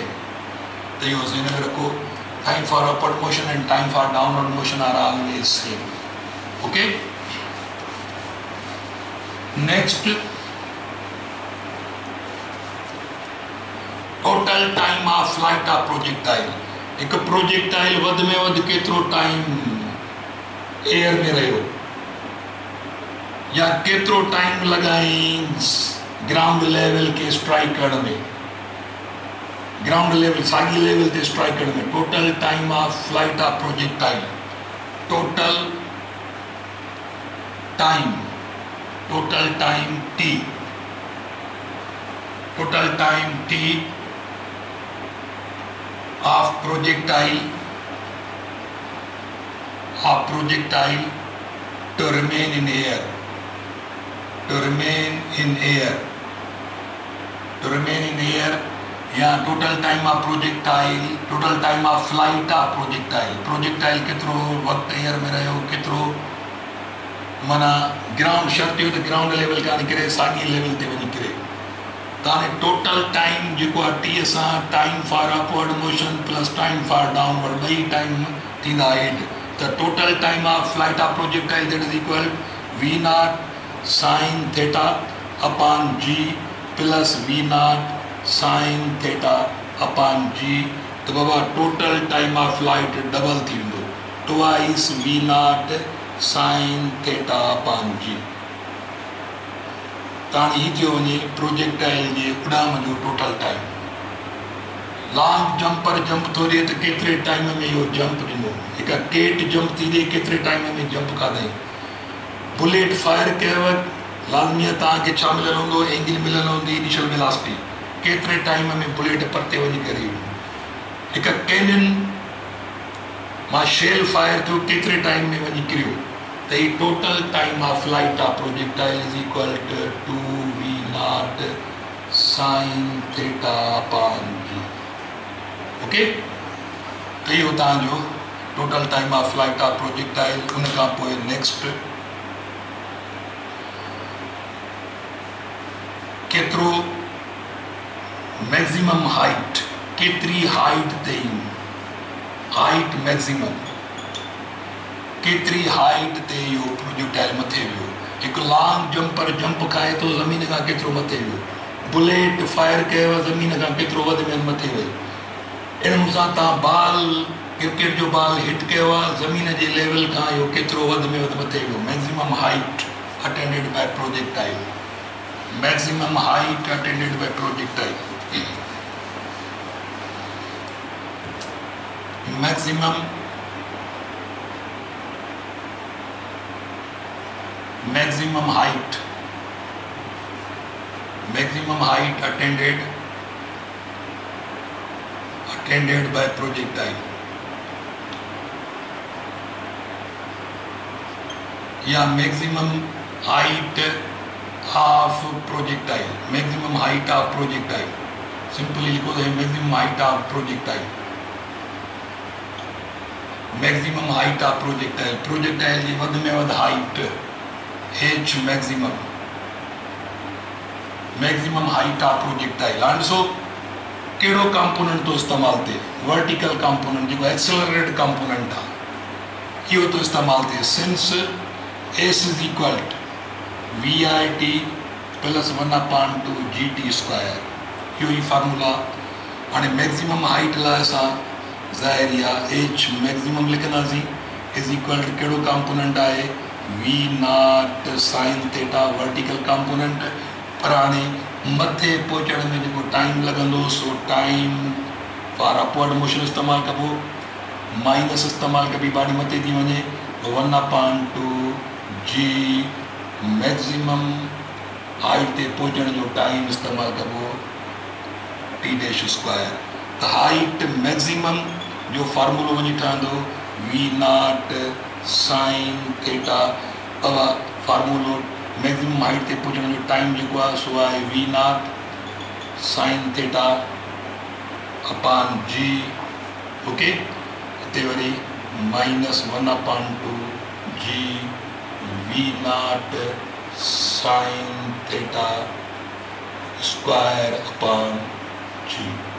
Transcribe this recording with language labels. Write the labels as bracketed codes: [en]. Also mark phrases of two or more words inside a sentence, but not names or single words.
[hi] तो ये ज़हन में रखो, [en] time for upward motion and time for downward motion are always same. okay, next total time of flight of projectile. [sd] एक प्रोजेक्टाइल वध में वध केतिरो टाइम एयर में रहियो या केतिरो टाइम लॻाई [en] ground level [sd] के स्ट्राइक करण में, [en] ground level [sd] साॻी लेवल ते स्ट्राइक करण में। [en] total time of flight of projectile, total time t, total time t of projectile to remain in air, to remain in air या total time of projectile, total time of flight of projectile केतिरो वक्त एयर में रहियो, केतिरो माना ग्राउंड शर्त हो तो ground level का निकिरे साॻी लेवल ते वञी किरे। [sd] ताने [en] total time [sd] जो टी सां [en] time for upward motion plus time for downward [sd] ॿई टाइम थींदा एड। [en] त total time of flight of projectile that is equal v naught sine theta upon g plus v naught sine theta upon g. [sd] तो बाबा [en] total time of flight [sd] डबल थी वेंदो, [en] twice v naught sine theta upon g. [sd] ताणी ही थियो वञे प्रोजेक्टाइल जे उॾाम जो [en] total time. long jumper [sd] जंप थो ॾिए त केतिरे टाइम में इहो जंप ॾिनो, हिकु केट जंप थी ॾिए केतिरे टाइम में जंप खाधई। [en] bullet fire [sd] कयव लाज़मी तव्हांखे छा मिलियल हूंदो, एंगल मिलियल हूंदी, [en] initial velocity, [sd] केतिरे टाइम में बुलेट परते वञी करे। हिकु कैनन मां [en] shell fire [sd] थियो केतिरे टाइम में वञी किरियो। [en] The total time of flight of projectile is equal to 2v naught sin theta upon g. Okay? [hi] तो ये होता है जो [en] total time of flight of projectile। [sd] उनका पोए next केतिरो [en] maximum height, [sd] केतिरी height ते [en] height maximum [sd] केतिरी हाइट ते इहो प्रोजेक्टाइल मथे वियो। हिकु [en] long jumper [sd] जंप खाए तो ज़मीन खां केतिरो मथे वियो, [en] bullet fire [sd] कयो ज़मीन खां केतिरो वधि में मथे वियो। इन मूंसां तव्हां बाल क्रिकेट जो बाल हिट कयो आहे ज़मीन जे लेवल खां इहो केतिरो वधि में वधि मथे वियो। [en] maximum height attended by projectile, maximum height attended by projectile, maximum height attended by projectile या maximum height of projectile, maximum height of projectile सिंपली [sd] लिखो तो [en] maximum height of projectile, maximum height of projectile, projectile [sd] जी वध में वध [en] height h maximum height of projectile। [sd] आंसो केड़ो कंपोनेंट तो इस्तेमाल थे, [en] vertical component [sd] जो [en] accelerated component [sd] था इहो तो इस्तेमाल थे। [en] सिंस s is equal to vit प्लस 1/2 gt स्क्वायर, [sd] इहो ही फार्मूला। हाणे [en] maximum height [sd] लाइ असां ज़ाहिर आहे h मैक्सिमम लिखंदासीं [en] is equal to [sd] केड़ो कंपोनेंट आहे [en] v naught sine theta vertical component. [sd] पर हाणे मथे पहुचण में जेको टाइम लॻंदो सो [en] time for upward motion [sd] इस्तेमालु कबो, माइनस इस्तेमालु कबी बाडी मथे थी वञे 1/2 जी [en] maximum height [sd] ते पहुचण जो टाइम इस्तेमालु कबो [en] t dash square. [sd] त [en] height maximum [sd] जो फार्मूलो वञी ठहंदो [en] v naught sine theta. [sd] फार्मूलो [en] maximum height [sd] ते पहुचण जो टाइम जेको आहे सो आहे [en] v naught sine theta upon g. ओके, [sd] हिते वरी [en] -1/2 g v0 sin theta square upon g।